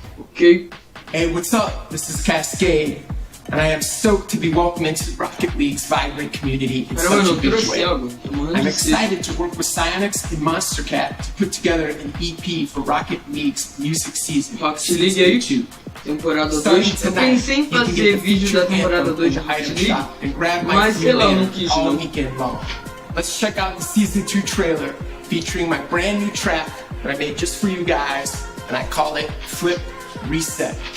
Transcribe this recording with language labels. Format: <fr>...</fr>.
<en>Okay. Hey, what's up? This is Cascade, and I am stoked to be welcomed into Rocket League's vibrant community in such a big way. I'm excited to work with Psyonix and Monstercat to put together an EP for Rocket League's music season.</en> <pt>Rocket League aí, temporada 2. Eu pensei em fazer vídeo da temporada 2 de Rocket League, mas sei lá, eu não quis não.</pt> <en>Let's check out the Season 2 trailer featuring my brand new track that I made just for you guys, and I call it Flip Reset.</en>